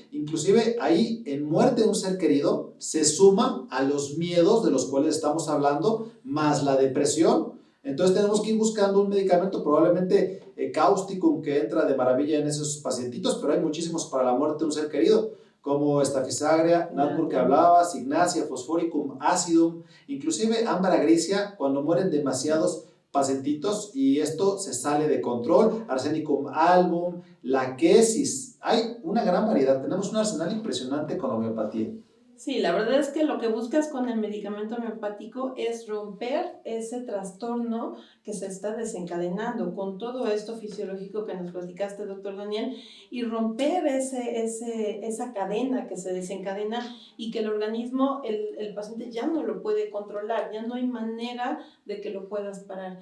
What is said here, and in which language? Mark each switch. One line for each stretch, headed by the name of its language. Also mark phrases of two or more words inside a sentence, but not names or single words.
Spanish: Inclusive ahí en muerte de un ser querido se suma a los miedos de los cuales estamos hablando, más la depresión. Entonces tenemos que ir buscando un medicamento probablemente cáustico que entra de maravilla en esos pacientitos, pero hay muchísimos para la muerte de un ser querido, como estafisagria, natmur que hablabas, ignacia, fosforicum, acidum, inclusive ámbara grisia, cuando mueren demasiados pacientitos y esto se sale de control, arsenicum album, la quesis, hay una gran variedad, tenemos un arsenal impresionante con la homeopatía. Sí, la verdad es que lo que buscas con el medicamento homeopático es romper ese trastorno que se está desencadenando con todo esto fisiológico que nos platicaste, doctor Daniel, y romper esa cadena que se desencadena y que el organismo, el paciente ya no lo puede controlar, ya no hay manera de que lo puedas parar.